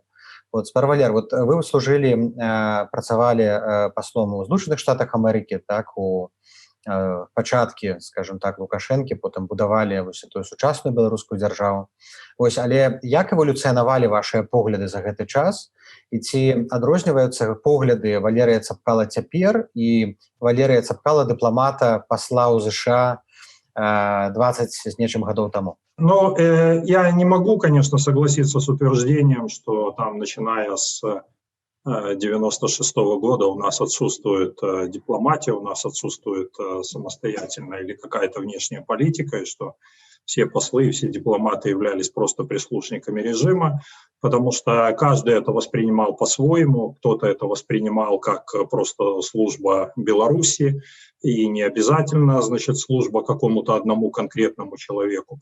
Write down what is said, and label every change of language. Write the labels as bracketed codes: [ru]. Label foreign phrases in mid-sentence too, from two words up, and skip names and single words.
[be] Вот, гаспадар Валер, вот вы служылі, працавалі паслом у Злучаных Штатах Амерыкі, так, у пачаткі, скажем так, Лукашэнкі, потым будавалі вось эту сучасную беларускую дзяржаву. Вось, але як эвалюцыянавалі вашыя погляды за гэты час, і ці адрозніваюцца погляды Валерыя Цапкала цяпер і Валерыя Цапкала дыпламата пасла ў ЗША 20 с нечым годов тому? [ru] Ну, я не могу, конечно, согласиться с утверждением, что там, начиная с 96-го года у нас отсутствует дипломатия, у нас отсутствует самостоятельная или какая-то внешняя политика, и что все послы, все дипломаты являлись просто прислушниками режима, потому что каждый это воспринимал по-своему, кто-то это воспринимал как просто служба Беларуси, и не обязательно, значит, служба какому-то одному конкретному человеку.